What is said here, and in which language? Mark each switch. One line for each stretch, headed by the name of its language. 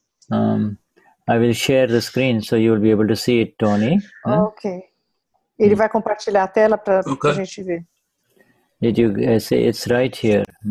English: I will share the screen so you will be able to see it, Tony. Okay.
Portuguese: Ele vai compartilhar a tela para a gente ver.
English: Did you say it's right here?